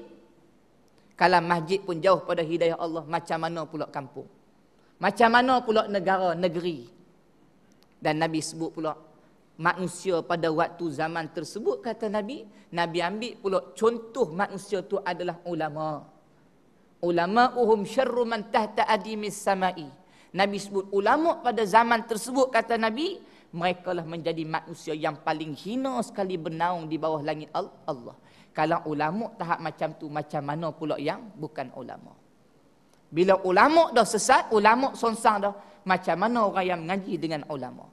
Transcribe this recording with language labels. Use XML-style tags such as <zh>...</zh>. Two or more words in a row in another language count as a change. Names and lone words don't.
<ms>Kalau masjid pun jauh pada hidayah Allah, macam mana pula kampung? Macam mana pula negara, negeri? Dan Nabi sebut pula, manusia pada waktu zaman tersebut, kata Nabi, Nabi ambil pula contoh manusia tu adalah ulama.</ms> <ar>علماؤهم شر من تحت أديم السماء.</ar> <ms>Nabi sebut ulama pada zaman tersebut, kata Nabi, mereka lah menjadi manusia yang paling hina sekali bernaung di bawah langit Allah. Kalau ulama tahap macam tu, macam mana pula yang bukan ulama? Bila ulama dah sesat, ulama sonsang dah, macam mana orang yang mengaji dengan ulama?</ms>